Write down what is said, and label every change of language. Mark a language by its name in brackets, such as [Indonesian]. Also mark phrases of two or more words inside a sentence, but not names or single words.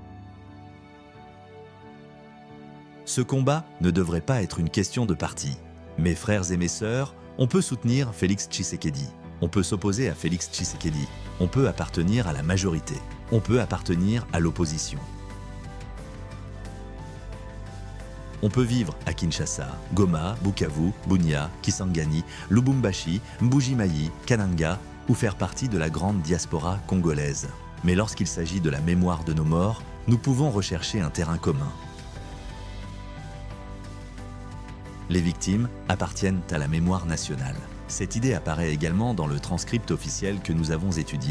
[French] Ce combat ne devrait pas être une question de parti. Mes frères et mes sœurs, on peut soutenir Félix Tshisekedi. On peut s'opposer à Félix Tshisekedi. On peut appartenir à la majorité. On peut appartenir à l'opposition. On peut vivre à Kinshasa, Goma, Bukavu, Bunia, Kisangani, Lubumbashi, Mbuji-Mayi, Kananga ou faire partie de la grande diaspora congolaise. Mais lorsqu'il s'agit de la mémoire de nos morts, nous pouvons rechercher un terrain commun. Les victimes appartiennent à la mémoire nationale. Cette idée apparaît également dans le transcript officiel que nous avons étudié.